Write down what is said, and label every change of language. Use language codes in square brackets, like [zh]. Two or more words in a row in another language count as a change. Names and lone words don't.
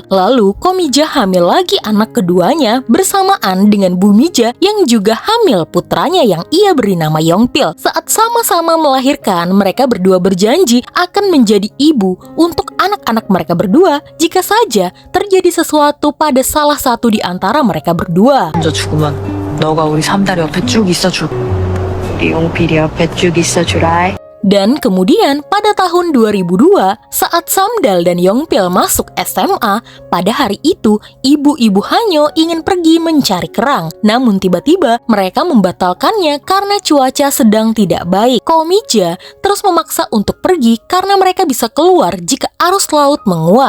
[id] Lalu Komija hamil lagi anak keduanya bersamaan dengan Bu Mija yang juga hamil putranya yang ia beri nama Yongpil. Saat sama-sama melahirkan, mereka berdua berjanji akan menjadi ibu untuk anak-anak mereka berdua jika saja terjadi sesuatu pada salah satu di antara mereka berdua. [ko] 먼저 죽으면 너가 우리 삼다리 옆에 쭉 있어줄. 우리 용필이 옆에 쭉 있어주라. [id] Dan kemudian pada tahun 2002, saat Samdal dan Yongpil masuk SMA, pada hari itu ibu-ibu Hanyo ingin pergi mencari kerang. Namun tiba-tiba mereka membatalkannya karena cuaca sedang tidak baik. Komija terus memaksa untuk pergi karena mereka bisa keluar jika arus laut menguat.